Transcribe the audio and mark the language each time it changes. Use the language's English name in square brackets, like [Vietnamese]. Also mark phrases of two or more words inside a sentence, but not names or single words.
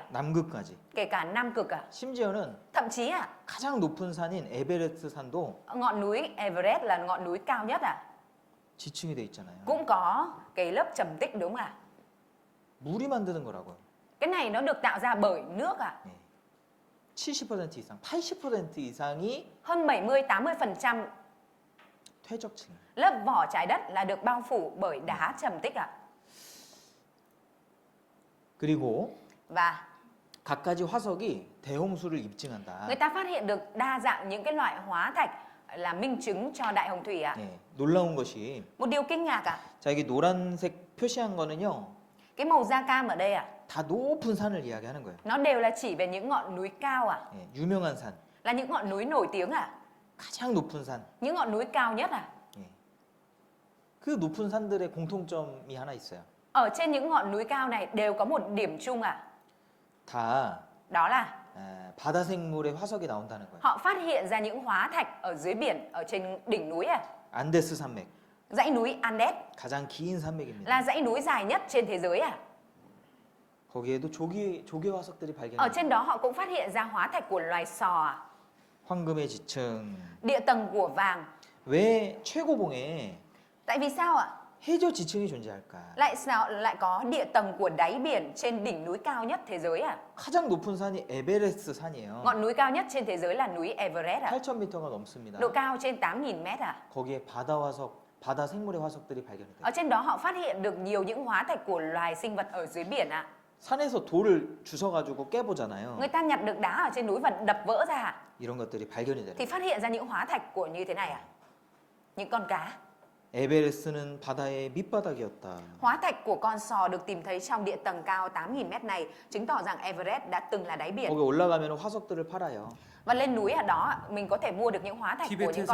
[Korean] 남극까지. [Vietnamese] Kể cả Nam Cực ạ. [Korean] 심지어는 [Vietnamese] Thậm chí ạ, [Korean] 가장 높은 산인 에베레스트 산도 [Vietnamese] ngọn núi Everest là ngọn núi cao nhất ạ. [Korean] 지층이 돼 있잖아요. [Vietnamese] Cũng có cái lớp trầm tích đúng không ạ? [Korean] 물이 만드는 거라고요. [Vietnamese] Cái này nó được tạo ra bởi nước ạ. [Korean] 예. 70% 이상, 80% 이상이 [Vietnamese] Hơn 70-80% [Korean] 퇴적층. [Vietnamese] lớp vỏ trái đất là được bao phủ bởi đá trầm tích ạ. [Korean] 그리고 [Vietnamese] Và [Korean] 갖가지 화석이 대홍수를 입증한다. [Vietnamese] người ta phát hiện được đa dạng những cái loại hóa thạch là minh chứng cho đại hồng thủy ạ. [Korean] 예, 놀라운 것이 [Vietnamese] Một điều kinh ngạc ạ. [Korean] 자 여기 노란색 표시한 거는요. [Vietnamese] Cái màu da cam ở đây ạ, [Korean] 다 높은 산을 이야기하는 거예요. [Vietnamese] nó đều là chỉ về những ngọn núi cao ạ. [Korean] 예, 유명한 산, [Vietnamese] Là những ngọn núi nổi tiếng ạ. [Korean] 가장 높은 산. [Vietnamese] Những ngọn núi cao nhất ạ. [Korean] 예. 그 높은 산들의 공통점이 하나 있어요. [Vietnamese] Ở trên những ngọn núi cao này đều có một điểm chung ạ. [Korean] 다 [Vietnamese] Đó là [Korean] 바다 생물의 화석이 나온다는 거예요. [Vietnamese] họ phát hiện ra những hóa thạch ở dưới biển, ở trên đỉnh núi ạ. [Korean] 안데스 산맥, [Vietnamese] Dãy núi Andes [Korean] 가장 긴 산맥입니다. [Vietnamese] là dãy núi dài nhất trên thế giới ạ. [Korean] 거기에도 조개 화석들이 [Vietnamese] Ở [Korean] 발견돼요. [Vietnamese] trên đó họ cũng phát hiện ra hóa thạch của loài sò ạ. [Korean] 황금의 지층. [Vietnamese] Địa tầng của vàng. [Korean] 왜 최고봉에 [Vietnamese] Tại vì sao ạ? [Korean] 해저 지층이 존재할까? [Vietnamese] Lại sao lại có địa tầng của đáy biển trên đỉnh núi cao nhất thế giới ạ? [Korean] 가장 높은 산이 에베레스트 산이에요. [Vietnamese] Ngọn núi cao nhất trên thế giới là núi Everest ạ. [Korean] 8,000m가 넘습니다. [Vietnamese] Độ cao trên 8.000 mét ạ. [Korean] 거기에 바다 생물의 화석들이 발견돼요. [Vietnamese] Ở trên đó họ phát hiện được nhiều những hóa thạch của loài sinh vật ở dưới biển ạ. [Korean] 산에서 돌을 주워가지고 깨보잖아요. [Vietnamese] Người ta nhặt được đá ở trên núi và đập vỡ ra ạ. [Korean] 이런 것들이 발견이 돼요. [Vietnamese] Thì phát hiện ra những hóa thạch của như thế này ạ. Những con cá. [Korean] 에베레스트는 바다의 밑바닥이었다. [Vietnamese] Hóa thạch của con sò được tìm thấy trong địa tầng cao 8.000 mét này chứng tỏ rằng Everest đã từng là đáy biển. [Korean] 거기 올라가면 화석들을 팔아요. [Vietnamese] Và lên núi ở đó mình có thể mua được những hóa thạch của những